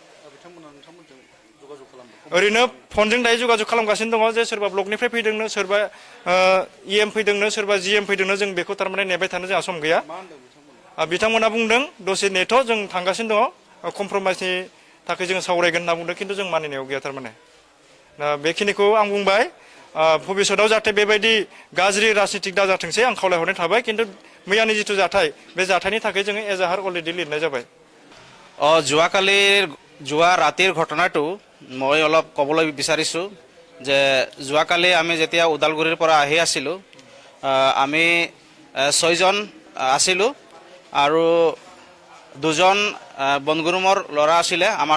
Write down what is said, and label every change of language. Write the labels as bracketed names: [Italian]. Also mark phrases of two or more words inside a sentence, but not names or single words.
[Bodo] ओरैनो फनजों दायो जगाजग खालामगासिनो दङ जे सोरबा ब्लकनिफ्राय फैदोंनो सोरबा इएम फैदोंनो सोरबा जिएम फैदोंनो जों बेखौ थारमाने नेबाय थानो जोंहा सम गैया बिथांमोना बुंदों दसे नेथ' जों थांगासिनो दङ कमप्रमाइजनि थाखाय जोङो सावरायगोन होनना बुंदों खिन्थु जों मानिनायाव गैया थारमाने दा बेखिनिखौ आं बुंबाय भबिष्यताव जाहाथे बेबायदि गाज्रि राजनितिक दाजाथोंसै आं खावलायहरनाय थाबाय खिन्थु मैयानि जिथु जाथाय बे जाथायनि थाखाय जोङो एजाहार अलरेडि लिरनाय जाबाय [Assamese] যোৱা ৰাতিৰ ঘটনাটো মই অলপ ক'বলৈ বিচাৰিছোঁ যে যোৱাকালি আমি যেতিয়া ওদালগুৰিৰ পৰা আহি আছিলোঁ আমি 6 জন আছিলোঁ আৰু 2 জন বনগুৰুমৰ ল'ৰা আছিলে আমাৰ